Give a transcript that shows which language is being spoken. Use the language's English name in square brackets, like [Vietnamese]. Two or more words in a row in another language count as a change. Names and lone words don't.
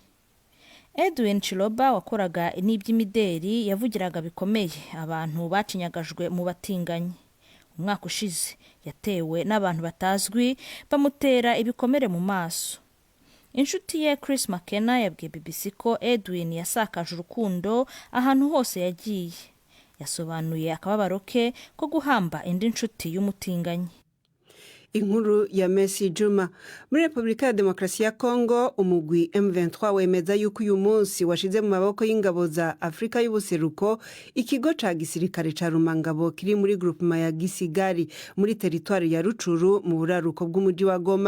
[Kinyarwanda] Edwin Chiloba wakoraga n'iby'imideri yavugiraga bikomeye abantu bacinyagajwe mu batinganyi. Umwaka ushize yatewe n'abantu batazwi bamutera ibikomere mu maso. inshuti ye Chris McKenna yabwiye BBC ko Edwin yasakaje urukundo ahantu hose yagiye. Yasobanuye akababaro ke ko guhamba indi nshuti y'umutinganyi. Inkuru ya Messi Juma. [Rundi] Muri Republika ya Demokarasi ya Congo, umugwi M23 wemeza yuko uyu munsi washize mu maboko y'ingabo za Afrika y'ubuseruko ikigo ca gisirikare ca Rumangabo kiri muri groupement ya Gisigari muri teritwari ya Rucuru mu buraruko bw'umuji wa Goma.